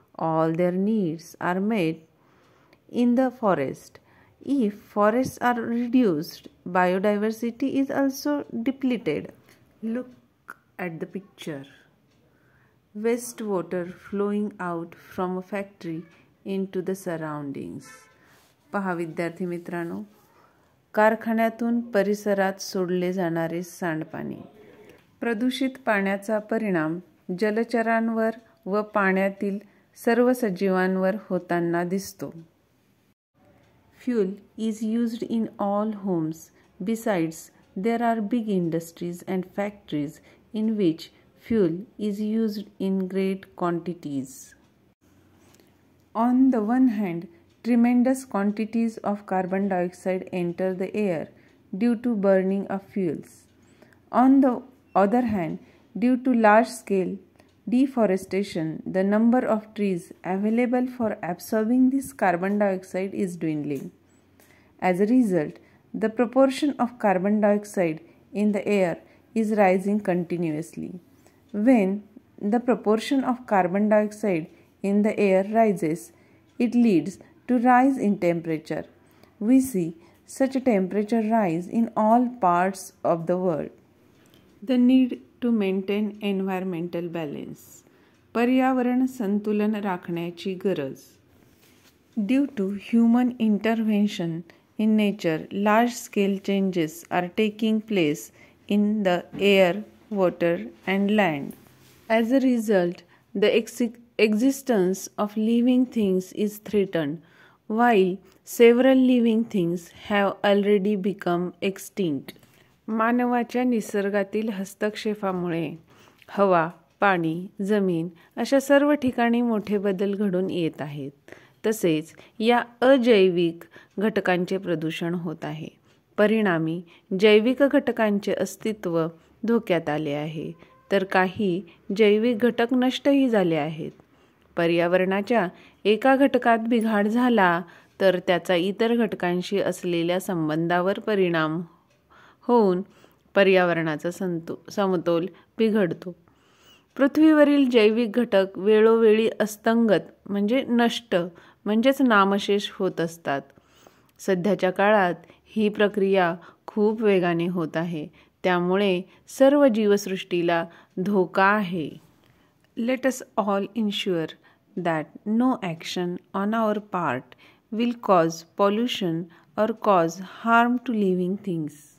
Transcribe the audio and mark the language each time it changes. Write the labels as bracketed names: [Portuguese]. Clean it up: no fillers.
[English] All their needs are met in the forest. If forests are reduced, biodiversity is also depleted. Look at the picture. Wastewater flowing out from a factory into the surroundings. [Marathi] पहा विद्यार्थी मित्रांनो, कारखान्यातून परिसरात सोडले जाणारे सांडपाणी. प्रदूषित पाण्याचा परिणाम जलचरांवर व पाण्यातील सर्व सजीवांवर होताना दिसतो. [English] Fuel is used in all homes. Besides, there are big industries and factories in which fuel is used in great quantities. On the one hand, tremendous quantities of carbon dioxide enter the air due to burning of fuels. On the other hand, due to large-scale deforestation, the number of trees available for absorbing this carbon dioxide is dwindling. As a result, the proportion of carbon dioxide in the air is rising continuously. When the proportion of carbon dioxide in the air rises, it leads to rise in temperature. We see such a temperature rise in all parts of the world. The need to maintain environmental balance. [Marathi] पर्यावरण संतुलन राखण्याची गरज. [English] Due to human intervention in nature, large-scale changes are taking place in the air, water, and land. As a result, the existence of living things is threatened, while several living things have already become extinct. [Marathi] मानवाच्या निसर्गातील हस्तक्षेपामुळे हवा, पाणी, जमीन अशा सर्व ठिकाणी मोठे बदल घडून येत आहेत. तसेच या अजैविक घटकांचे प्रदूषण होत आहे. परिणामी जैविक घटकांचे अस्तित्व धोक्यात आले आहे, तर काही जैविक घटक नष्टही झाले आहेत. पर्यावरणाच्या एका घटकात बिघाड झाला तर त्याचा इतर घटकांशी असलेल्या संबंधावर परिणाम होऊन पर्यावरणाचा समतोल बिघडतो. पृथ्वीवरील जैविक घटक वेळोवेळी अस्तंगत म्हणजे नष्ट म्हणजेच नामशेष होत असतात. सध्याच्या काळात ही प्रक्रिया खूप वेगाने होत आहे, त्यामुळे सर्व जीवसृष्टीला धोका आहे. [English] Let us all ensure that no action on our part will cause pollution or cause harm to living things.